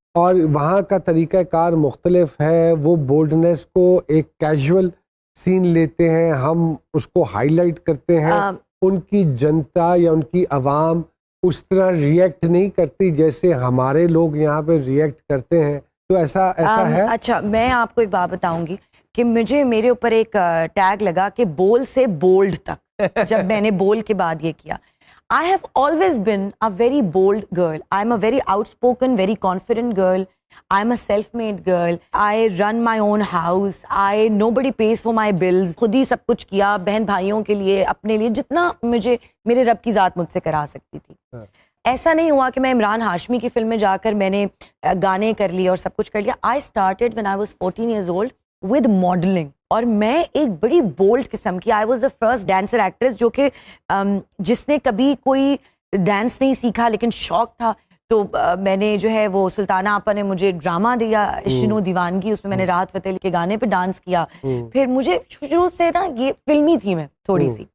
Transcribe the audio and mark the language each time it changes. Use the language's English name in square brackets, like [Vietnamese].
[Urdu] اور وہاں کا طریقہ کار مختلف ہے, وہ بولڈنیس کو ایک کیجول سین لیتے ہیں, ہم اس کو ہائی لائٹ کرتے ہیں, ان کی جنتا یا ان کی عوام اس طرح ریئیکٹ نہیں کرتی جیسے ہمارے لوگ یہاں پہ ریئیکٹ کرتے ہیں. تو ایسا ہے. اچھا, میں آپ کو ایک بات بتاؤں گی کہ میرے اوپر ایک ٹیگ لگا کہ بول سے بولڈ تک, جب میں نے بول کے بعد یہ کیا. [English] I have always been a very bold girl. I'm a very outspoken, very confident girl. I'm a self-made girl. I run my own house. Nobody pays for my bills. [Urdu] خود ہی سب کچھ کیا, بہن بھائیوں کے لیے, اپنے لیے, جتنا مجھے میرے رب کی ذات مجھ سے کرا سکتی تھی. ایسا نہیں ہوا کہ میں عمران ہاشمی کی فلم میں جا کر میں نے گانے کر لیے اور سب کچھ کر لیا. [English] I started when I was 14 years old with modeling. [Urdu] اور میں ایک بڑی بولڈ قسم کی, [English] I was the first dancer actress [Urdu] جو کہ جس نے کبھی کوئی ڈانس نہیں سیکھا لیکن شوق تھا. تو میں نے جو ہے وہ سلطانہ آپا نے مجھے ڈرامہ دیا عشق دیوانگی, اس میں میں نے راحت فتح علی کے گانے پہ ڈانس کیا. پھر مجھے شروع سے نا یہ فلمی تھی میں تھوڑی سی.